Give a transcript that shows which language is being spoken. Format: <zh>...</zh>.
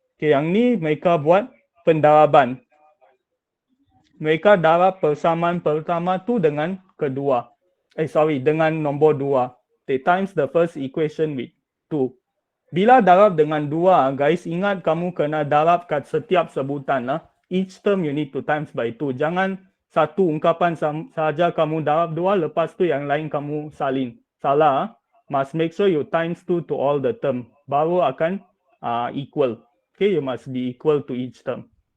<ms>Okay, yang ni mereka buat pendaraban. Mereka darab persamaan pertama tu dengan kedua. Dengan nombor 2.</ms> <en>They times the first equation with 2.</en> <ms>Bila darab dengan 2, guys, ingat kamu kena darab kat setiap sebutan.</ms> <en>Each term you need to times by 2.</en> <ms>Jangan satu ungkapan saja kamu darab 2, lepas tu yang lain kamu salin. Salah.</ms> <en>Must make sure you times 2 to all the term.</en> <ms>Baru akan equal.</ms> <en>Okay, you must be equal to each term.</en>